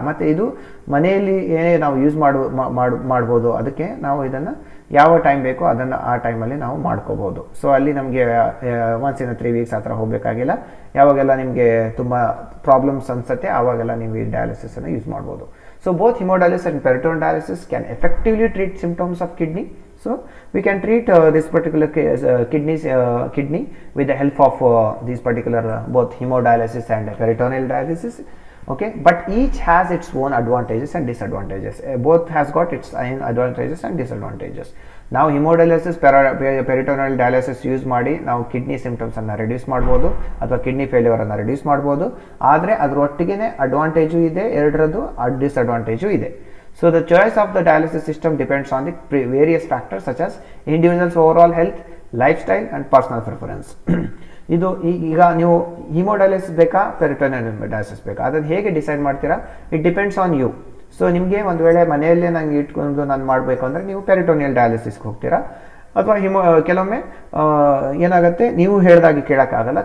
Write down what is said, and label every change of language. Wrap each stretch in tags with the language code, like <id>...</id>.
<kn>ಮತ್ತು ಇದು ಮನೆಯಲ್ಲಿ ಏನೇ ನಾವು ಯೂಸ್ ಮಾಡ್ಬೋದು, ಅದಕ್ಕೆ ನಾವು ಇದನ್ನು ಯಾವ ಟೈಮ್ ಬೇಕೋ ಅದನ್ನು ಆ ಟೈಮಲ್ಲಿ ನಾವು ಮಾಡ್ಕೋಬೋದು. ಸೊ ಅಲ್ಲಿ ನಮಗೆ</kn> <en>once in 3 weeks</en> <kn>ಆ ಥರ ಹೋಗಬೇಕಾಗಿಲ್ಲ. ಯಾವಾಗೆಲ್ಲ ನಿಮಗೆ ತುಂಬ ಪ್ರಾಬ್ಲಮ್ಸ್ ಅನಿಸುತ್ತೆ ಆವಾಗೆಲ್ಲ ನೀವು ಈ ಡಯಾಲಿಸಿಸನ್ನು ಯೂಸ್ ಮಾಡ್ಬೋದು.</kn> <en>So both hemodialysis and peritoneal dialysis can effectively treat symptoms of kidney. So we can treat this particular case, kidney with the help of these particular both hemodialysis and peritoneal dialysis. Okay, but each has its own advantages and disadvantages. Both has got its own advantages and disadvantages.</en> <kn>Now hemodialysis peritoneal dialysis use ಮಾಡಿ ನಾವು kidney symptoms ಅನ್ನು reduce ಮಾಡ್ಬೋದು ಅಥವಾ kidney failure ಅನ್ನು reduce ಮಾಡ್ಬೋದು. ಆದರೆ ಅದರೊಟ್ಟಿಗೆ advantage ಇದೆ, ಎರಡರದ್ದು ಡಿಸ್ಅಡ್ವಾಂಟೇಜು ಇದೆ.</kn> <en>So the choice of the dialysis system depends on the various factors such as individual's overall health, lifestyle and personal preference.</en> <kn>ಇದು ಈಗ ನೀವು ಹಿಮೋಡಯಾಲಿಸಿಸ್ ಬೇಕಾ ಪೆರಿಟೋನಿಯಲ್ ಡಯಾಲಿಸಿಸ್ ಬೇಕಾ ಅದನ್ನು ಹೇಗೆ ಡಿಸೈಡ್ ಮಾಡ್ತೀರಾ?</kn> <en>It depends on you.</en> <kn>So ನಿಮಗೆ ಒಂದು ವೇಳೆ ಮನೆಯಲ್ಲೇ ನಂಗೆ ಇಟ್ಕೊಂಡು ನಾನು ಮಾಡಬೇಕು ಅಂದರೆ ನೀವು ಪೆರಿಟೋನಿಯಲ್ ಡಯಾಲಿಸಿಸ್ಗೆ ಹೋಗ್ತೀರಾ. ಅಥವಾ ಕೆಲವೊಮ್ಮೆ ಏನಾಗುತ್ತೆ, ನೀವು ಹೇಳಿದಾಗೆ ಕೇಳೋಕ್ಕಾಗಲ್ಲ.</kn>